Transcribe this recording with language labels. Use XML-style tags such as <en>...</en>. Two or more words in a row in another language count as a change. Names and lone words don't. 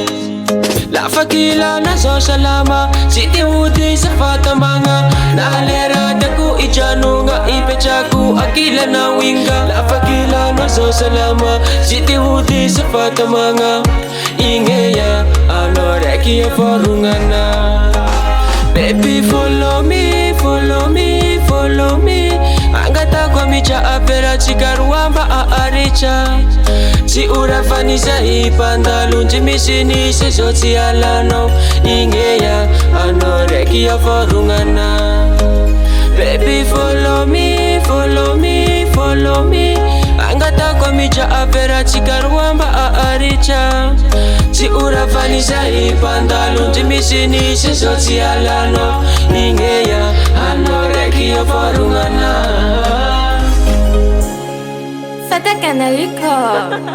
<mg>Lafakilana zao salama, tsy te ho diso fatamagna. Na le raha tiako ijanogna, ipetrako akilanao inga. Lafakilana zao salama, tsy te ho diso fatamagna. Igneya, anao raiky afarognana.</mg> <en>Baby follow me, follow me, follow me.</en> <mg>Angatako mitra aperatsika roa mba aharitsa. Tsy ora fanisay pandalonjy misinisy zao tsy alanao. Igneya, anao raiky afarognana.</mg> <en>Baby follow me, follow me, follow me.</en> <mg>Angatako mitra aperatsika roa mba aharitsa. Tsy ora fanisay pandalonjy misinisy zao tsy alanao. Igneya, anao raiky afarognana. Fatakana record.</mg>